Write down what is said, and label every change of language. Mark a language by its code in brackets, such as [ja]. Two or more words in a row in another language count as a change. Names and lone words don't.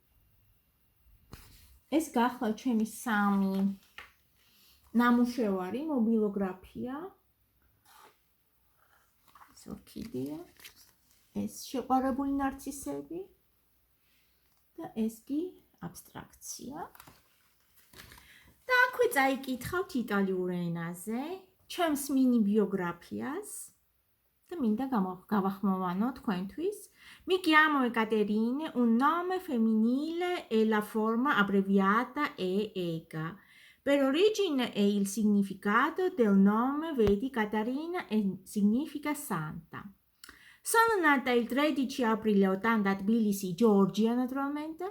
[ka] ეს გახლავთ ჩემი სამი ნამუშევარი, მობილოგრაფია, ეს ორქიდეა, ეს შეყვარებული ნარცისები და ეს კი აბსტრაქცია. და აქვე წაიკითხავთ იტალიურ ენაზე ჩემს მინი ბიოგრაფიას და მინდა გავახმოვანო თქვენთვის. [it] Mi chiamo Ekaterina, un nome femminile e la forma abbreviata è Eka. Per origine è il significato del nome, vedi, Caterina significa santa. Sono nata il 13 aprile 80 a Tbilisi, Georgia, naturalmente.